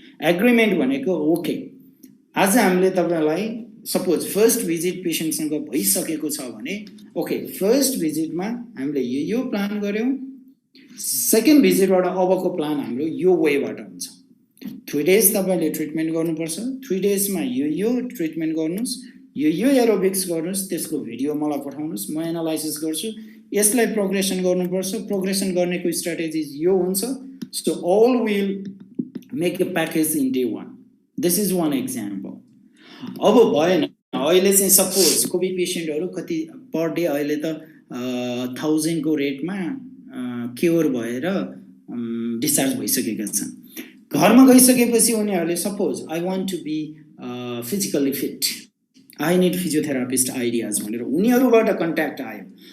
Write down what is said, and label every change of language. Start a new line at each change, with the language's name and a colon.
Nepali: Agreement भनेको okay आज हामीले तपाईलाई सपोज फर्स्ट भिजिट पेशेन्टसँग भइसकेको छ भने ओके फर्स्ट भिजिटमा हामीले यो प्लान गर्यौं, सेकेन्ड भिजिटबाट अबको प्लान हाम्रो यो वेबाट हुन्छ। 3 डेज तपाईले ट्रिटमेन्ट गर्नुपर्छ, 3 डेजमा यो ट्रिटमेन्ट गर्नुस्, यो एरोबिक्स गर्नुस्, त्यसको भिडियो मलाई पठाउनुस्, म एनालाइसिस गर्छु, यसलाई प्रोग्रेसन गर्नुपर्छ, प्रोग्रेसन गर्नेको स्ट्र्याटेजी यो हुन्छ।
English: So all will make a package in day 1। This is one example.
Nepali: अब भएन अहिले चाहिँ सपोज कोभिड पेशेन्टहरु कति पर डे अहिले त 1000 को रेटमा क्योर भएर डिस्चार्ज भइसकेका छन्। घरमा गइसकेपछि उनीहरुले suppose
English: I want to be physically fit, I need physiotherapist ideas
Nepali: भनेर उनीहरुबाट कन्ट्याक्ट आयो।